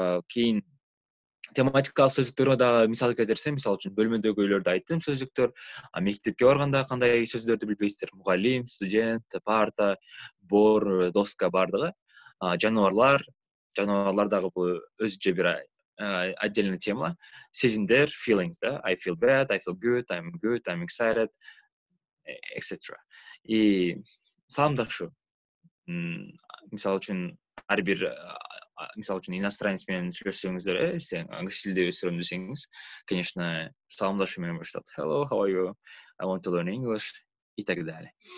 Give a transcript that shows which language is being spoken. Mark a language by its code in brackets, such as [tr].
[ky] Кийин тематикалык сөздүктөргө дагы мисал келтирсем, мисалы үчүн бөлмөдөгүлөрдү айттым сөздүктөр, мектепке барганда кандай сөздөрдү билбейсиздер? Мугалим, студент, парта, бор, доска бардыгы. Жаныбарлар дагы бул өзүнчө бир отдельный тема. [en] Сезимдер, feelings, да, I feel bad, I feel good, I'm excited, etc. [ky] И саламдашу. Мисалы үчүн ар бир мисалы үчүн иностранец менен сүйлөшсөңүздөр, сен англис тилде өсүрөм десеңиз, конечно, саламдашуу менен башталат. [en] Hello, how are you? I want to learn English [ru] и так далее.